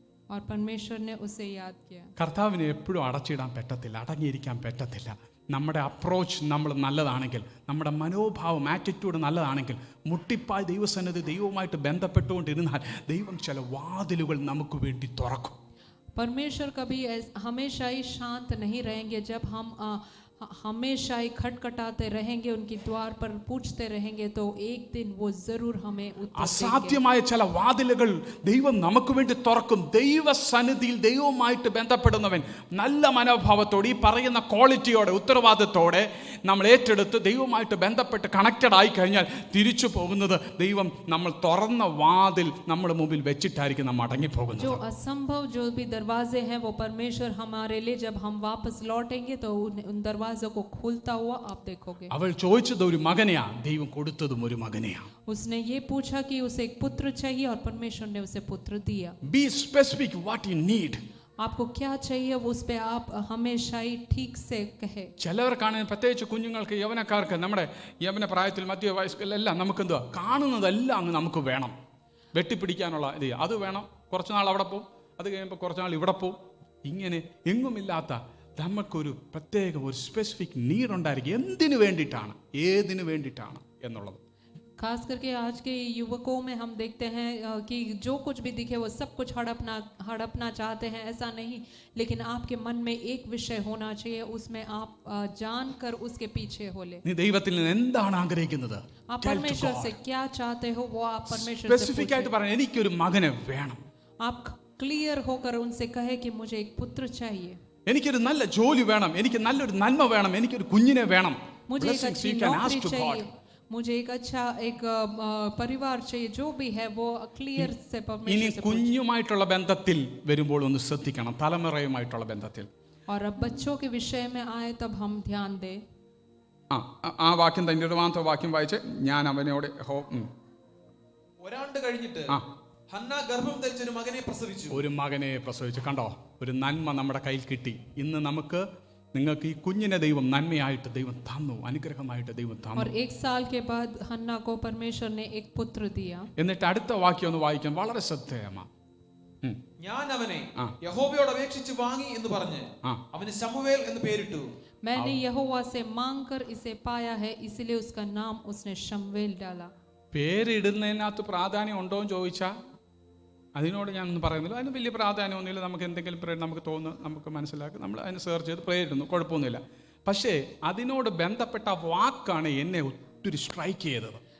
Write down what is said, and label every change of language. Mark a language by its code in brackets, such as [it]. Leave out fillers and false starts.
[hi] और परमेश्वर ने उसे याद किया. [ml] കർത്താവിനെ എപ്പോഴും അടച്ചിടാൻ പറ്റത്തില്ല, അടങ്ങിയിരിക്കാൻ പറ്റത്തില്ല. നമ്മുടെ അപ്രോച്ച് നമ്മൾ നല്ലതാണെങ്കിൽ, നമ്മുടെ മനോഭാവം ആറ്റിറ്റ്യൂഡ് നല്ലതാണെങ്കിൽ, മുട്ടിപ്പായി ദൈവസന്നിധി ദൈവവുമായിട്ട് ബന്ധപ്പെട്ടുകൊണ്ടിരുന്നാൽ ദൈവം ചില വാതിലുകൾ നമുക്ക് വേണ്ടി തുറക്കും. [hi] परमेश्वर कभी हमेशा ही शांत नहीं रहेंगे. जब हम हमेशा ही खटखटाते रहेंगे, उनकी द्वार पर पूछते रहेंगे, तो एक दिन वो जरूर हमें उत्तर देंगे. [ml] അസാധ്യമായ ചില വാതിലുകൾ ദൈവം നമുക്ക് വേണ്ടി തുറക്കും. ദൈവസന്നിധിയിൽ ദൈവവുമായിട്ട് ബന്ധപ്പെടുന്നവൻ നല്ല മനോഭാവത്തോടെ, ഈ പറയുന്ന ക്വാളിറ്റിയോടെ, ഉത്തരവാദിത്തോടെ നമ്മൾ ഏറ്റെടുത്ത് ദൈവവുമായിട്ട് ബന്ധപ്പെട്ട് കണക്റ്റഡ് ആയി കഴിഞ്ഞാൽ തിരിച്ചു പോകുന്നത് ദൈവം നമ്മൾ തുറന്ന വാതിൽ നമ്മുടെ മുമ്പിൽ വെച്ചിട്ടായിരിക്കും നമ്മൾ മടങ്ങിപ്പോകുന്നത്. [hi] जो असंभव जो भी दरवाजे हैं वो परमेश्वर हमारे लिए जब हम वापस लौटेंगे तो उन दरवाजों को खोलता हुआ आप देखोगे. [ml] അവൾ ചോദിച്ചത് ഒരു മകനെയാ, ദൈവം കൊടുത്തതും ഒരു മകനെയാ. [hi] उसने ये पूछा कि उसे एक पुत्र चाहिए और परमेश्वर ने उसे पुत्र दिया. [en] Be specific what you need. [hi] आपको क्या चाहिए वो उस पे आप हमेशा ही ठीक से कहे. [ml] ചിലവർക്കാണ്, പ്രത്യേകിച്ച് കുഞ്ഞുങ്ങൾക്ക്, യൗവനക്കാർക്ക്, നമ്മുടെ യൗവന പ്രായത്തിൽ മധ്യവയസ്കരെല്ലാം നമുക്ക് എന്തുവാ കാണുന്നതെല്ലാം അങ്ങ് നമുക്ക് വേണം. വെട്ടിപ്പിടിക്കാനുള്ള ഇത്, അത് വേണം. കുറച്ച് നാൾ അവിടെ പോവും, അത് കഴിയുമ്പോൾ കുറച്ച് നാൾ ഇവിടെ പോവും. ഇങ്ങനെ എങ്ങുമില്ലാത്ത നമുക്കൊരു പ്രത്യേക ഒരു [en] specific need [ml] ഉണ്ടായിരിക്കും. എന്തിനു വേണ്ടിയിട്ടാണ്, ഏതിനു വേണ്ടിയിട്ടാണ് എന്നുള്ളത്. [hi] खास करके आज के युवकों में हम देखते हैं कि जो कुछ भी दिखे वो सब कुछ हड़पना चाहते हैं. ऐसा नहीं, लेकिन आपके मन में एक विषय होना चाहिए, उसमें आप जानकर उसके पीछे हो ले. [ml] നീ ദൈവത്തിൽ നിന്ന് എന്താണ് ആഗ്രഹിക്കുന്നത്? [hi] आप परमेश्वर से क्या चाहते हो वो आप परमेश्वर से [ml] സ്പെസിഫിക് ആയിട്ട് പറയാം, എനിക്കൊരു മകനെ വേണം. [hi] आप क्लियर होकर उनसे कहे कि मुझे एक पुत्र चाहिए, [ml] എനിക്കൊരു നല്ല ജോലി വേണം, എനിക്ക് നല്ലൊരു നന്മ വേണം, എനിക്കൊരു കുഞ്ഞിനെ വേണം. [hi] मुझे एक [en] Blessings [hi] अच्छी [en] you can ask [hi] नौकरी [en] to God. [hi] चाहिए, मुझे एक अच्छा एक परिवार चाहिए. जो भी है वो क्लियर से [ml] ഇനി [hi] परमेश्वर से पूछे. [ml] കുഞ്ഞുമായിട്ടുള്ള ബന്ധത്തിൽ വരുമ്പോൾ ഒന്ന് ശ്രദ്ധിക്കണം, തലമുറയുമായിട്ടുള്ള ബന്ധത്തിൽ. [hi] और अब बच्चों के विषय में आए तब हम ध्यान दें. [ml] ആ വാക്യം തന്നെ ഇരുപതാമത്തെ വാക്യം വായിച്ച് ഞാൻ അവനോട് ഒരാണ്ട് കഴിഞ്ഞിട്ട് ആ. ഹന്ന ഗർഭം ധരിച്ച് ഒരു മകനെ പ്രസവിച്ചു. ഒരു മകനെ പ്രസവിച്ചു. കണ്ടോ, ഒരു നന്മ നമ്മുടെ കയ്യിൽ കിട്ടി. ഇന്ന് നിങ്ങൾക്ക് ഈ കുഞ്ഞിനെ ദൈവം നന്മയായിട്ട് ദൈവം തന്നു, അനുഗ്രഹമായിട്ട് ദൈവം തന്നു. [hi] और एक साल के बाद हन्ना को परमेश्वर ने एक पुत्र दिया. [ml] എന്നിട്ട് അടുത്ത വാക്യം ഒന്ന് വായിക്കാൻ വളരെ ശ്രദ്ധേയമാണ്. ഞാൻ അവനെ ആ. യഹോവയോട് അപേക്ഷിച്ച് വാങ്ങി എന്ന് പറഞ്ഞ് ആ. അവന് ശമൂവേൽ എന്ന് പേരിട്ടു. [hi] मैंने यहोवा से मांगकर इसे पाया है, इसलिए उसका नाम उसने शमूएल डाला. [ml] പേരിടുന്നതിനകത്ത് പ്രാധാന്യം ഉണ്ടോ എന്ന് ചോദിച്ചാൽ അതിനോട് ഞാനൊന്നും പറയുന്നില്ല. അതിന് വലിയ പ്രാധാന്യമൊന്നുമില്ല. നമുക്ക് എന്തെങ്കിലും പ്രേയർ നമുക്ക് തോന്നുന്നു, നമുക്ക് മനസ്സിലാക്കി, നമ്മൾ അതിന് സെർച്ച് ചെയ്ത് പ്രേയർ ഇടുന്നു, കുഴപ്പമൊന്നുമില്ല. പക്ഷേ അതിനോട് ബന്ധപ്പെട്ട വാക്കാണ് എന്നെ ഒത്തിരി സ്ട്രൈക്ക് ചെയ്തത്.